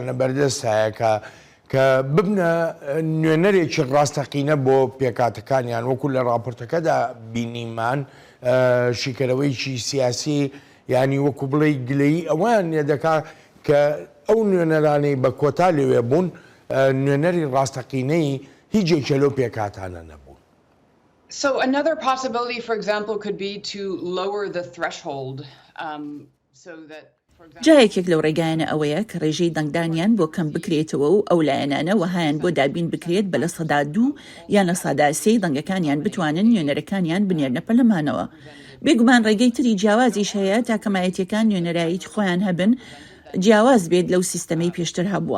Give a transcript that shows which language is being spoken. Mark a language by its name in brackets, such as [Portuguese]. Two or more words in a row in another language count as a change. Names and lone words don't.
[Central Kurdish] لە بەردەست هەیە کە ببنە نوێنەرێکی ڕاستەقینە بۆ پێکاتەکانیان وەکو لە راپۆرتەکەدا بینیمان شیکەرەوەیکی سیاسی ینی وەکو بڵێ گلەیی ئەوان دەکا کە ئەو نوێنەرانەی بە کۆتا لەوێ بوون نوێنەری ڕاستەقینەی هیچێکە لەو پێکاتانە نەبوو. [English] So another possibility, for example, could be to lower the threshold so that [Central Kurdish] جایەکێک لەو ڕێگایانە ئەوەیە کە ڕێژەی دەنگدانیان بۆ کەم بکرێتەوە و ئەو لایەنانە وەهایان بۆ دابین بکرێت بە لە سەدا 2 یان لە سەدا 3 دەنگەکانیان بتوانن نوێنەرەکانیان بنێرنە پەرلەمانەوە. بێگومان ڕێگەی تری جیاوازیش هەیە تا کەمایەتیەکان نوێنەرایی خۆیان هەبن جیاواز بێت لەو سیستەمەی پێشتر هەبووە.